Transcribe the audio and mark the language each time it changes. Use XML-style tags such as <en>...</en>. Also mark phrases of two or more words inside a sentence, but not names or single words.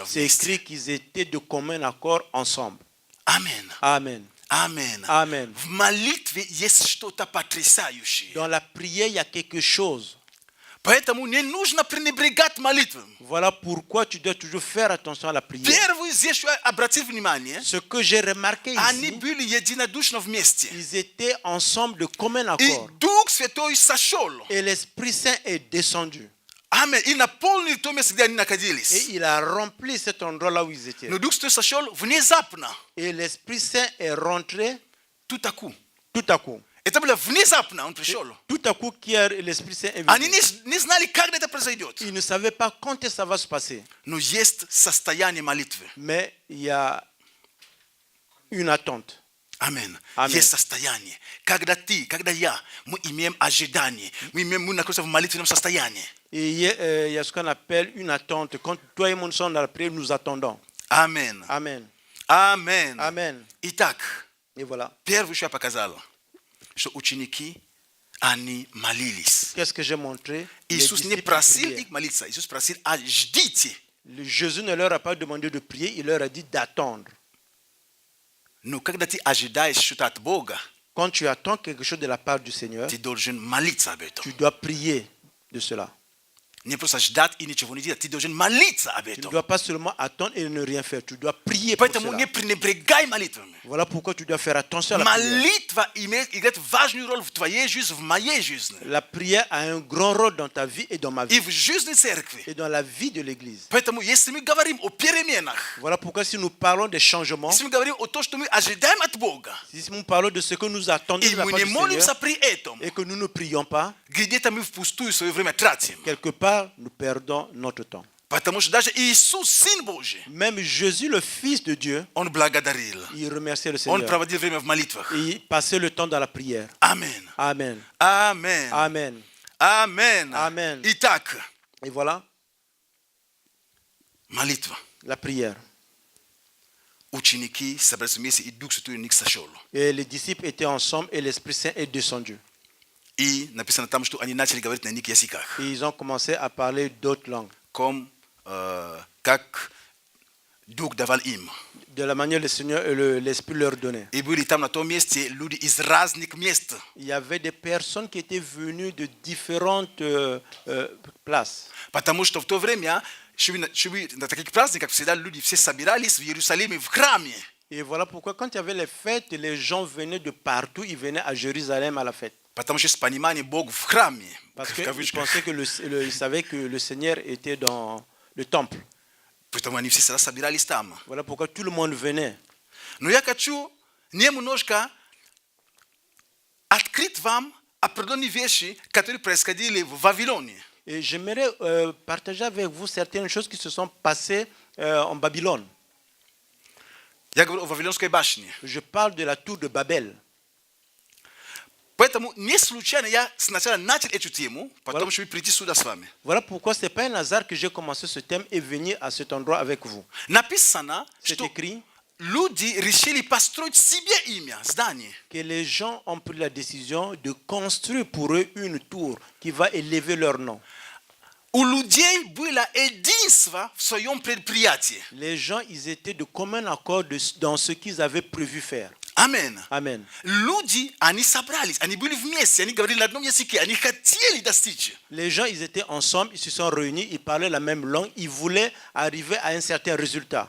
<fr>c'est</fr> <ru>вместе.</ru> <fr>écrit qu'ils étaient de commun accord ensemble.</fr> <ru>Амен.</ru> <fr>Amen.</fr> <ru>Амен.</ru> <fr>Amen.</fr> <ru>В молитве есть что-то потрясающее.</ru> <fr>Dans la prière, il y a quelque chose.</fr> <ru>Поэтому не нужно пренебрегать молитвой.</ru> <fr>Voilà pourquoi tu dois toujours faire attention à la prière.</fr> <ru>Первое здесь, что я обратил внимание,</ru> <fr>Ce que j'ai remarqué</fr> <ru>они</ru> <fr>ici,</fr> <ru>были единодушно вместе.</ru> <fr>ils étaient ensemble de commun</fr> <ru>И</ru> <fr>accord.</fr> <ru>Дух Святой сошел.</ru> <fr>Et l'Esprit Saint est descendu.</fr> <ru>Амен. И наполнил то место, где они</ru> <fr>Et</fr> <ru>находились.</ru> <fr>il a rempli cet endroit là où ils étaient.</fr> <ru>Но Дух Святой сошел внезапно.</ru> <fr>Et l'Esprit Saint est rentré Tout à coup. tout à coup.</fr> <ru>Это было внезапно, он пришел.</ru> <fr>Tout à coup, l'Esprit Saint est</fr> <ru>Они</ru> <fr>venu.</fr> <ru>не знали, когда это произойдет.</ru> <fr>Ils ne savaient pas quand est-ce que ça va se passer.</fr> <ru>Но есть состояние молитвы.</ru> <fr>Mais il y a une attente.</fr> <ru>Амен. Амен. Есть состояние. Когда я, мы имеем ожидание. Мы находимся в молитвенном состоянии.</ru> <fr>Et il y a ce qu'on appelle une attente. Quand toi et moi sommes dans la prière, nous attendons.</fr> <ru>Амен.</ru> <fr>Amen.</fr> <ru>Амен.</ru> <fr>Amen.</fr> <ru>Итак,</ru> <fr>Et voilà.</fr> <ru>первое, что я показал, что ученики, они молились.</ru> <fr>Qu'est-ce que j'ai montré? Les</fr> <ru>Иисус не</ru> <fr>disciples</fr> <ru>просил</ru> <fr>priaient.</fr> <ru>их молиться. Иисус просил, ждите.</ru> <fr>Jésus ne leur a pas demandé de prier, il leur a dit d'attendre.</fr> <ru>Но когда ты ожидаешь что-то от Бога,</ru> <fr>Quand tu attends quelque chose de la part du Seigneur,</fr> <ru>ты должен молиться об этом.</ru> <fr>tu dois prier de cela.</fr> <ru>Не просто ждать и ничего не делать. Ты должен молиться об</ru> <fr>Tu ne</fr> <ru>этом.</ru> <fr>dois pas seulement attendre et ne rien faire. Tu dois prier pour</fr> <ru>Поэтому</ru> <fr>cela.</fr> <ru>не пренебрегай молитвами.</ru> <fr>Voilà pourquoi tu dois faire attention à la prière.</fr> <ru>Молитва играет важную роль в твоей жизни, в моей жизни.</ru> <fr>La prière a un grand rôle dans ta vie et dans ma</fr> <ru>И</ru> <fr>vie</fr> <ru>в жизни церкви.</ru> <fr>et dans la vie de l'Église.</fr> <ru>Поэтому, если мы говорим о переменах,</ru> <fr>Voilà pourquoi si nous parlons des changements,</fr> <ru>если мы говорим о том, что мы ожидаем от Бога,</ru> <fr>si nous parlons de ce que nous attendons</fr> <ru>и</ru> <fr>de la</fr> <ru>мы</ru> <fr>part</fr> <ru>не</ru> <fr>du</fr> <ru>молимся</ru> <fr>Seigneur</fr> <ru>при этом,</ru> <fr>et que nous ne prions pas,</fr> <ru>где-то мы впустую свое время тратим.</ru> <fr>quelque part, nous perdons notre temps.</fr> <ru>Потому что даже Иисус, Сын Божий,</ru> <fr>Même Jésus, le Fils de Dieu,</fr> <ru>Он благодарил.</ru> <fr>il remerciait le</fr> <ru>Он</ru> <fr>Seigneur.</fr> <ru>проводил время в молитвах.</ru> <fr>Et il passait le temps dans la prière.</fr> <ru>Амен.</ru> <fr>Amen.</fr> <ru>Амен.</ru> <fr>Amen.</fr> <ru>Амен.</ru> <fr>Amen.</fr> <ru>Итак,</ru> <fr>Et voilà</fr> <ru>молитва.</ru> <fr>la prière.</fr> <ru>Ученики собрались вместе, и Дух Святой на них сошел.</ru> <fr>Et les disciples étaient ensemble et l'Esprit Saint est descendu.</fr> <ru>И написано там, что они начали говорить на иных языках.</ru> <fr>Et ils ont commencé à parler d'autres langues.</fr> <ru>Как Дух давал им.</ru> <fr>De la manière que le Seigneur et l'Esprit leur donnait.</fr> <ru>И были там на том месте люди из разных мест.</ru> <fr>Il y avait des personnes qui étaient venues de différentes places.</fr> <ru>Потому что в то время Чтобы на таких праздниках всегда люди все собирались в Иерусалиме в храме.</ru> <fr>Et voilà pourquoi quand il y avait les fêtes, les gens venaient de partout, ils venaient à Jérusalem à la fête.</fr> <ru>Потому что с пониманием Бог в храме.</ru> <fr>Parce</fr> <ru>В</ru> <fr>qu'ils</fr> <ru>кавычках.</ru> <fr>pensaient que ils savaient que le Seigneur était dans le temple.</fr> <ru>Поэтому они все всегда собирались там.</ru> <fr>Voilà pourquoi tout le monde venait.</fr> <ru>Но я хочу немножко открыть вам определенные вещи, которые происходили в Вавилоне.</ru> <fr>Et j'aimerais partager avec vous certaines choses qui se sont passées en Babylone.</fr> <ru>Я говорю о Вавилонской башне.</ru> <fr>Je parle de la tour de Babel.</fr> <ru>Поэтому не случайно я сначала начал эту тему, потом чтобы прийти сюда с вами.</ru> <fr>Voilà pourquoi ce n'est pas un hasard que j'ai commencé ce thème et venir à cet endroit avec vous.</fr> <ru>Написано,</ru> <fr>C'est</fr> <ru>что</ru> <fr>écrit</fr> <ru>люди решили построить себе имя, здание.</ru> <fr>que les gens ont pris la décision de construire pour eux une tour qui va élever leur nom.</fr> <ru>У людей было единство в своем предприятии.</ru> <fr>Les gens, ils étaient de commun accord dans ce qu'ils avaient prévu faire.</fr> <ru>Амен.</ru> <fr>Amen.</fr> <ru>Люди, они собрались, они были вместе, они говорили на одном языке, они хотели достичь.</ru> <fr>Les gens, ils étaient ensemble, ils se sont réunis, ils parlaient la même langue, ils voulaient arriver à un certain résultat.</fr>